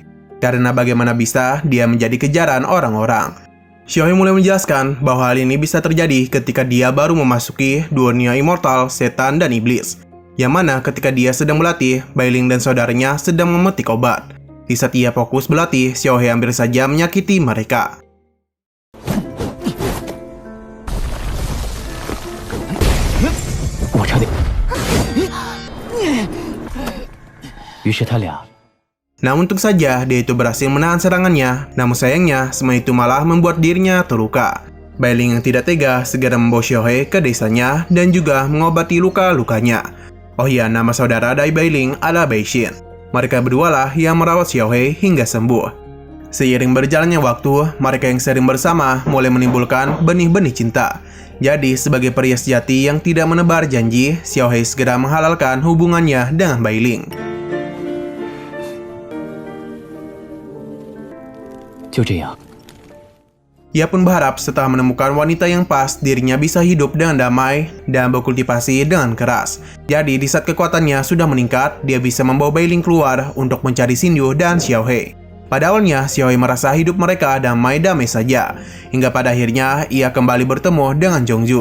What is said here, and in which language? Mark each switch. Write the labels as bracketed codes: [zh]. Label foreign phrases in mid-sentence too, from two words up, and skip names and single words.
[id] Karena bagaimana bisa dia menjadi kejaran orang-orang. Xiao He mulai menjelaskan bahwa hal ini bisa terjadi ketika dia baru memasuki dunia immortal, setan, dan iblis. Yang mana ketika dia sedang berlatih, Bai Ling dan saudaranya sedang memetik obat. Di saat ia fokus berlatih, Xiao He hampir saja menyakiti mereka. [zh] 我差点。于是他俩 [id] Namun untung saja dia itu berhasil menahan serangannya, namun sayangnya semua itu malah membuat dirinya terluka. Bai Ling yang tidak tega segera membawa Xiao He ke desanya dan juga mengobati luka-lukanya. Oh iya, nama saudara dari Bai Ling adalah Bai Xin. Mereka berdualah yang merawat Xiao He hingga sembuh. Seiring berjalannya waktu, mereka yang sering bersama mulai menimbulkan benih-benih cinta. Jadi sebagai pria sejati yang tidak menebar janji, Xiao He segera menghalalkan hubungannya dengan Bai Ling. [zh] 就这样。 [id] Ia pun berharap setelah menemukan wanita yang pas, dirinya bisa hidup dengan damai dan berkultivasi dengan keras. Jadi di saat kekuatannya sudah meningkat, dia bisa membawa Bai Ling keluar untuk mencari Xin Yu dan Xiao He. Pada awalnya, Xiao He merasa hidup mereka damai-damai saja, hingga pada akhirnya ia kembali bertemu dengan Zhongzhu.